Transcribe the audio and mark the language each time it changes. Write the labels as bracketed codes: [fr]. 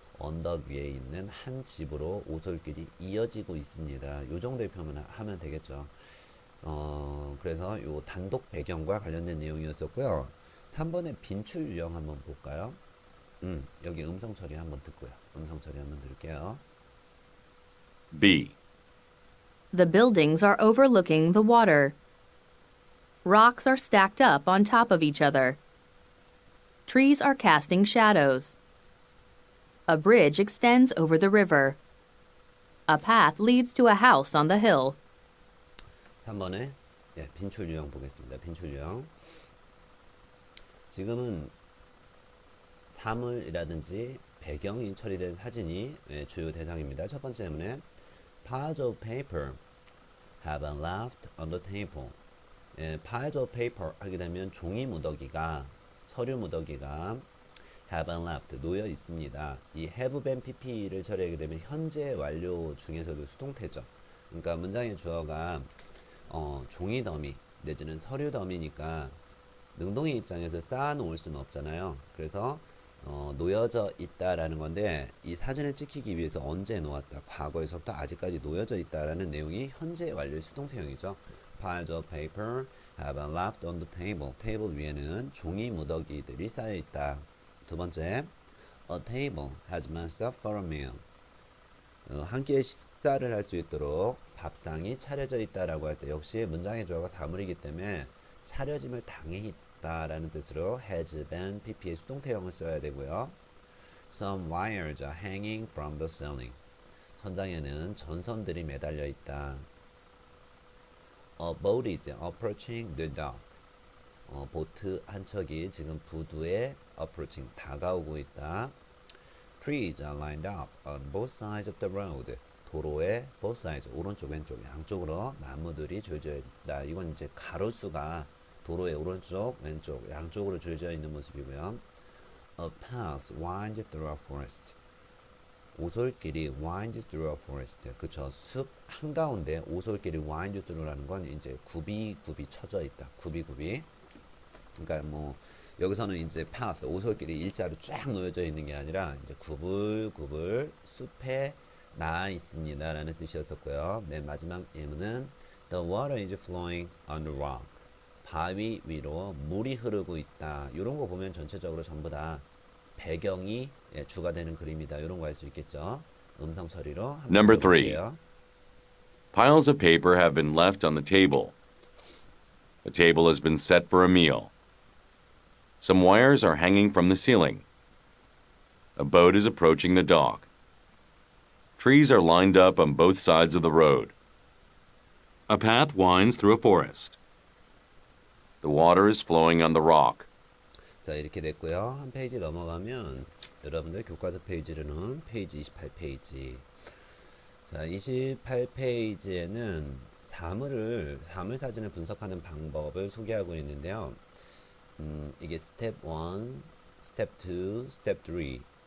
[ko] 언덕 위에 있는 한 집으로 오솔길이 이어지고 있습니다. 요 정도의 표현을 하면 되겠죠. 그래서 요 단독 배경과 관련된 내용이었었고요. 3번의 빈출 유형 한번 볼까요? 여기 음성 처리 한번 듣고요. 음성 처리 한번 들을게요. [en] B. The buildings are overlooking the water. Rocks are stacked up on top of each other. Trees are casting shadows. A bridge extends over the river. A path leads to a house on the hill. [ko] 3번에 빈출 유형 보겠습니다. 빈출 유형. 지금은 사물이라든지 배경이 처리된 사진이 주요 대상입니다. 첫 번째 문에 [en] Piles of paper have been left on the table. Piles of paper [ko] 하게 되면 종이 무더기가 서류 무더기가 [en] have been left [ko] 놓여 있습니다. 이 have been pp를 처리하게 되면 현재 완료 중에서도 수동태죠. 그러니까 문장의 주어가 종이 더미 내지는 서류 더미니까 능동의 입장에서 쌓아 놓을 수는 없잖아요. 그래서 놓여져 있다라는 건데 이 사진을 찍히기 위해서 언제 놓았다, 과거에서부터 아직까지 놓여져 있다라는 내용이 현재 완료의 수동태형이죠. [en] Piles of paper have been left on the table. [ko] 테이블 위에는 종이 무더기들이 쌓여 있다. 두 번째, [en] a table has been set for a meal. [ko] 한 끼의 식사를 할 수 있도록 밥상이 차려져 있다라고 할 때 역시 문장의 주어가 사물이기 때문에 차려짐을 당해 있다라는 뜻으로 has been pp의 수동태형을 써야 되고요. [en] Some wires are hanging from the ceiling. [ko] 천장에는 전선들이 매달려 있다. [en] A boat is approaching the dock. [ko] 보트 한 척이 지금 부두에 approaching 다가오고 있다. [en] Trees are lined up on both sides of the road. [ko] 도로의 both sides, 오른쪽 왼쪽 양쪽으로 나무들이 줄지어 있다. 이건 이제 가로수가 도로의 오른쪽 왼쪽 양쪽으로 줄지어 있는 모습이고요. [en] A path winds through a forest. [ko] 오솔길이 [en] winds through a forest. [ko] 그쵸. 숲 한가운데 오솔길이 winds through라는 건 이제 굽이 쳐져 있다. 굽이. 그러니까 뭐 여기서는 이제 path 오솔길이 일자로 쫙 놓여져 있는 게 아니라 이제 구불구불 숲에 나 있습니다라는 뜻이었었고요. 맨 마지막 예문은 [en] the water is flowing on the rock. [ko] 바위 위로 물이 흐르고 있다. 이런 거 보면 전체적으로 전부 다 배경이 주가 되는 그림이다. 이런 거 알 수 있겠죠. 음성 처리로 한번 [en] Number [ko] 들어볼게요. [en] Piles of paper have been left on the table. The table has been set for a meal. Some wires are hanging from the ceiling. A boat is approaching the dock. Trees are lined up on both sides of the road. A path winds through a forest. The water is flowing on the rock. [ko] 자, 이렇게 됐고요. 한 페이지 넘어가면 여러분들 교과서 페이지로는 페이지 28페이지. 자, 28페이지에는 사물 사진을 분석하는 방법을 소개하고 있는데요. 이게 스텝 1, 스텝 2, 스텝 3.